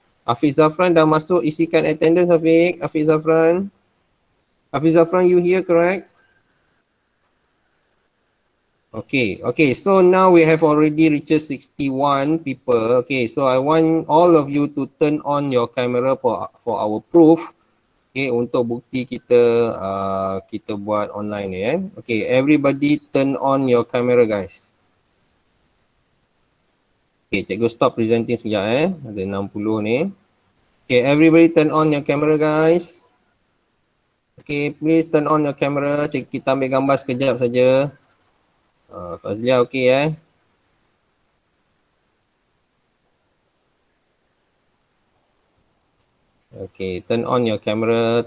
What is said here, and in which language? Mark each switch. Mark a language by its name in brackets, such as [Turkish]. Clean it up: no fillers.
[Malay] Hafiz Zafran dah masuk, isikan attendance Hafiz. Hafiz Zafran. [English] Hafiz Zafran, you here, correct? Okay, okay. So now we have already reached 61 people. Okay, so I want all of you to turn on your camera for our proof. [Malay] Okay, untuk bukti kita kita buat online ni. [English] Okay, everybody turn on your camera guys. Okay, [Malay] cikgu stop presenting sekejap Ada 60 ni. [English] Okay, everybody turn on your camera guys. Okay, please turn on your camera. [Malay] Kita ambil gambar sekejap saja. Fazlia okay [English] Okay, turn on your camera.